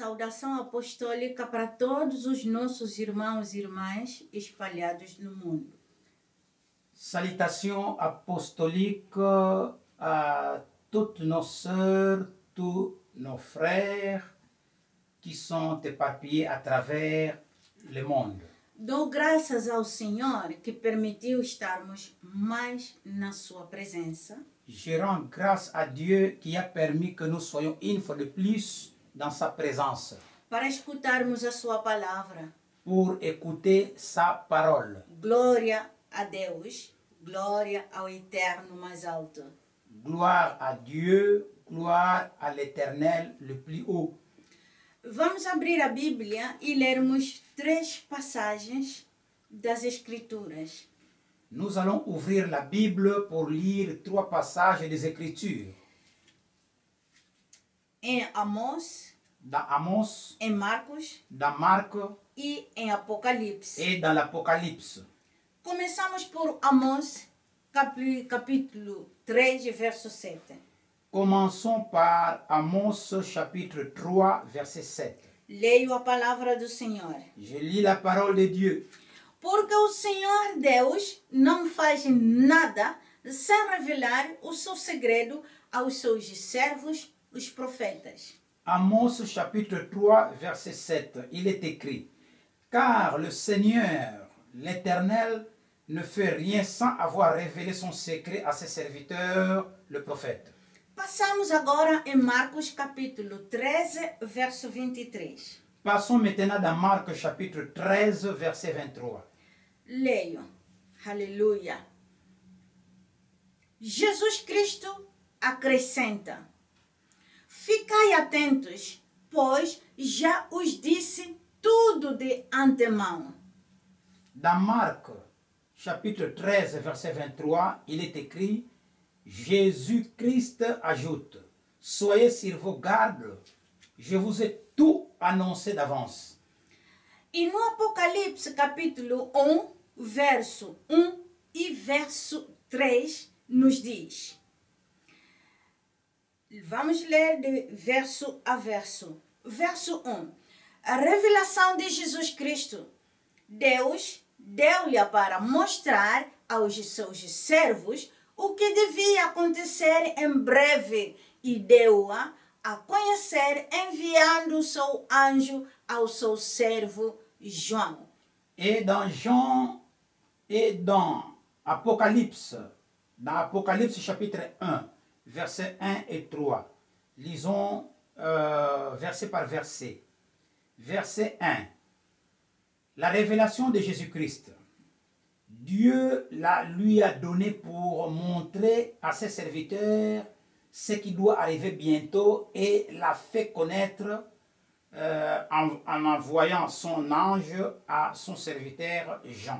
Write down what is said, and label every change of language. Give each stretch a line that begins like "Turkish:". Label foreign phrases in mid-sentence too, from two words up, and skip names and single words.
Portuguese: saudação apostólica para todos os nossos irmãos e irmãs espalhados no mundo.
French: Salutations apostoliques à toutes nos sœurs, tous nos frères qui sont éparpillés à travers le monde.
Portuguese: Dou graças ao Senhor que permitiu estarmos mais na sua presença.
French: Je rends grâce à Dieu qui a permis que nous soyons une fois de plus dans sa présence
Portuguese: Para escutarmos a sua palavra.
French: pour écouter sa parole.
Portuguese: Glória a Deus, glória ao Eterno mais alto.
French: Gloire à Dieu, gloire à l'Éternel le plus haut.
Portuguese: Vamos abrir a Bíblia e lermos 3 passagens das Escrituras.
French: Nous allons ouvrir la Bible pour lire 3 passages des Écritures.
Portuguese: Em Amós,
French: Dans Amos,
Portuguese: em Marcos
French: dans Marc
Portuguese: e em Apocalipse.
French: et dans l'Apocalypse.
Portuguese: Começamos por Amós, capítulo 3, verso 7.
French: Commençons par Amos chapitre 3, verset 7.
Portuguese: Leio a palavra do Senhor.
French: Je lis la parole de Dieu.
Portuguese: Porque o Senhor Deus não faz nada sem revelar o seu segredo aos seus servos, os profetas.
French: Amos chapitre 3, verset 7. Il est écrit: Car le Seigneur, l'Éternel, ne fait rien sans avoir révélé son secret à ses serviteurs, le prophète.
Portuguese: Passamos agora em Marcos capítulo 13, verso 23.
French: Passons maintenant dans Marc chapitre 13, verset 23.
Portuguese: Leio. Aleluia. Jesus Cristo acrescenta: Ficai atentos, pois já os disse tudo de antemão.
French: Dans Marc chapitre 13, verset 23, il est écrit: Jésus-Christ ajoute: Soyez sur vos gardes, je vous ai tout annoncé d'avance.
Portuguese: E no Apocalipse capítulo 1, verso 1 e verso 3, nos diz. Vamos ler de verso a verso. Verso 1. A revelação de Jesus Cristo. Deus deu-lhe para mostrar aos seus servos o que devia acontecer em breve e deu-a a conhecer enviando o seu anjo ao seu servo João.
French: Et dans Jean et dans Apocalypse chapitre 1, versets 1 et 3, lisons verset par verset. Verset 1. La révélation de Jésus-Christ. Dieu lui a donné pour montrer à ses serviteurs ce qui doit arriver bientôt et l'a fait connaître en envoyant son ange à son serviteur Jean.